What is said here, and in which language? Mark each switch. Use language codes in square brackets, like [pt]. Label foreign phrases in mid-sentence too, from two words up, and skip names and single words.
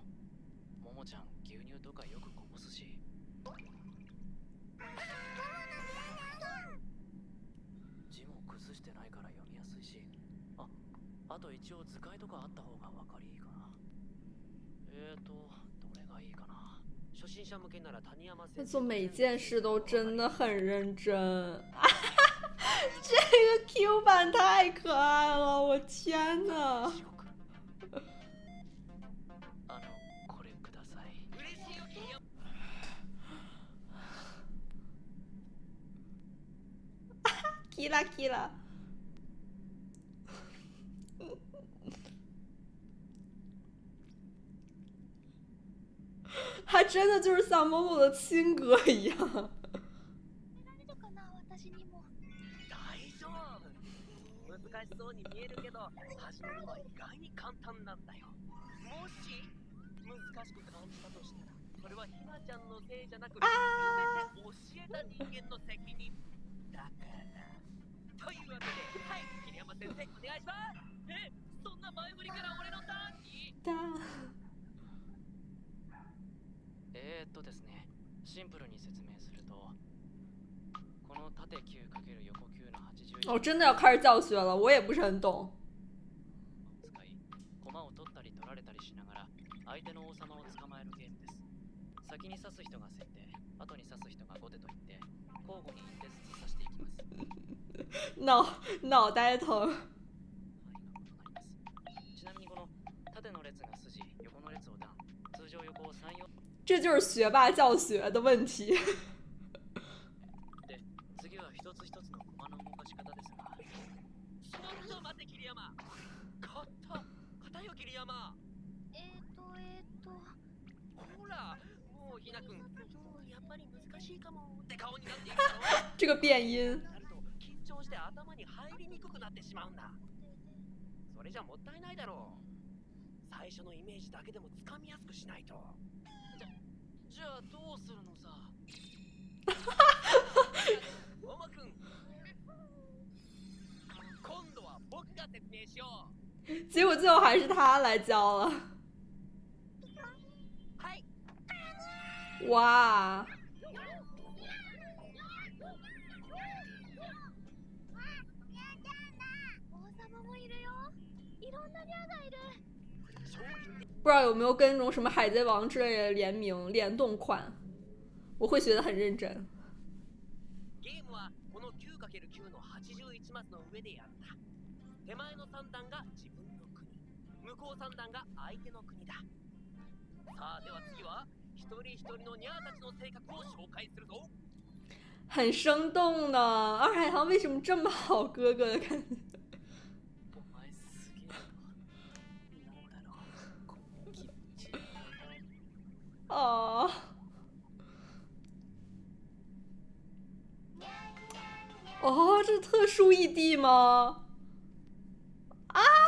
[ja] ももちゃん牛乳とかよくこぼすし。字も崩してないから読みやすいし。あと一応図解とかあった方が分かりいいかな。どれがいいかな。初心者向けなら谷山先生。 [zh] 做每件事都真的很认真。这个 Q 版太可爱了，我天呐！ [ja] これください。キラキラ。 [zh] 他真的就是像某某的亲哥一样。 [ja] 大丈夫かな、私にも。大丈夫。難しそうに見えるけど、始めるのは意外に簡単なんだよ。もし難しく感じたとしたら、それはひなちゃんのせいじゃなく、全て教えた人間の責任だから。というわけで、はい、桐山先生、お願いします。そんな前振りから俺のターンに。ですね、シンプルに説明すると、この縦 9× 横9の80。 [zh] 我真的要开始教学了，我也不是很懂。 [ja] 使い、駒を取ったり取られたりしながら相手の王様を捕まえるゲームです。先に指す人が先手、後に指す人が後手といって交互に1手ずつ指していきます。 [zh] 脑袋疼。 [ja] ちなみにこの縦の列が筋、横の列を段、通常横を3、4。 [zh] 这就是学霸教学的问题。 [ja] で、 一つ一つの駒の動かし方ですが。ちょっと待って桐山。硬よ桐山。ほら、もうひなくん、やっぱり難しいかもって顔になっているだろう。 [zh] 这个变音。 [ja] なると緊張して頭に入りにくくなってしまうんだ。それじゃもったいないだろう。最初のイメージだけでもつかみやすくしないと。じゃあどうするのさ。ももくん、今度は僕が説明しよう。 [zh] 结果最后还是他来教了。 [ja] はい。 [zh] 哇！不知道有没有跟那种什么海贼王之类的联名联动款，我会学得很认真。 [ja] ゲームはこの 9×9 の81マスの上でやった。手前の3段が自分の国、向こう3段が相手の国だ。さあでは次は一人一人のニャーたちの性格を紹介するぞ。 [zh] 很生动呢，二海棠为什么这么好哥哥的感觉？ [ja] お前すげえな。なんだろう、この気持ち。 [zh] 哦。哦，这是特殊异地吗？啊！